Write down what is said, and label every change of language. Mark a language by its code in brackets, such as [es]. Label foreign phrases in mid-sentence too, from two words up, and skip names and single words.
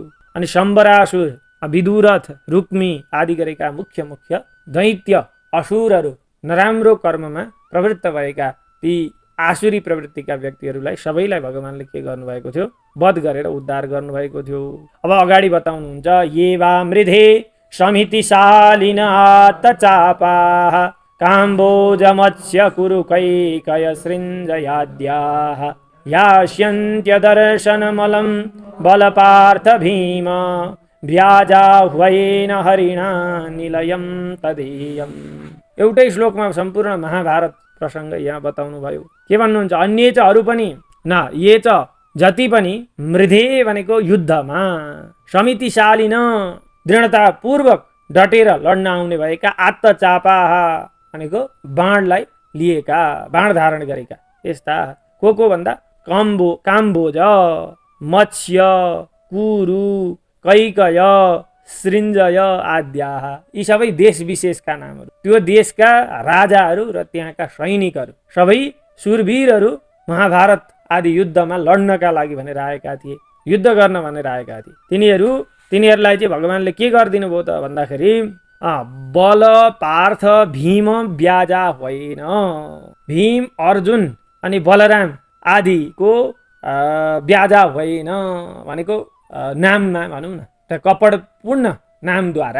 [ne] अनि शम्बरासुर, विदुरथ, रुक्मी आदि गरेका मुख्य दैत्य असुरहरू, नराम्रो कर्ममा प्रवृत्त भएका ती आसुरी प्रवृत्तिका व्यक्तिहरूलाई सबैलाई भगवानले के गर्नुभएको थियो, वध गरेर उद्धार गर्नुभएको थियो। अब अगाडि बताउनुहुन्छ। [sa] ये वा मृधे समितिशालिन आत्तचापाः काम्बोजमत्स्य कुरुकैकय सृञ्जयाद्याः यास्यन्त्यदर्शनमलं बलपार्थ भीम व्याजाह्वयेन हरिणा निलयं तदेयम्। [ne] एउटै श्लोकमा सम्पूर्ण महाभारत प्रसङ्ग यहाँ बताउनु भयो। के भन्नुहुन्छ? [sa] अन्य च [ne] अरू पनि न, ये च जति पनि मृधे भनेको युद्धमा, समितिशालिन दृढतापूर्वक डटेर लड्न आउने भएका, आत्तचापाः भनेको बाणलाई लिएका, बाण धारण गरेका यस्ता को भन्दा काम्बोज, मत्स्य, कुरु, कैकय, सृञ्जय आद्याः, यी सबै देश विशेषका नामहरू। त्यो देशका राजाहरू र त्यहाँका सैनिकहरू सबै सुरवीरहरू महाभारत आदि युद्धमा लड्नका लागि भनेर आएका थिए, युद्ध गर्न भनेर आएका थिए। तिनीहरूलाई चाहिँ भगवानले के गरिदिनु भयो त भन्दाखेरि बल पार्थ भीम ब्याजा होइन, भीम अर्जुन अनि बलराम आदिको ब्याजा होइन भनेको नाममा भनौँ न त कपटपूर्ण नामद्वारा।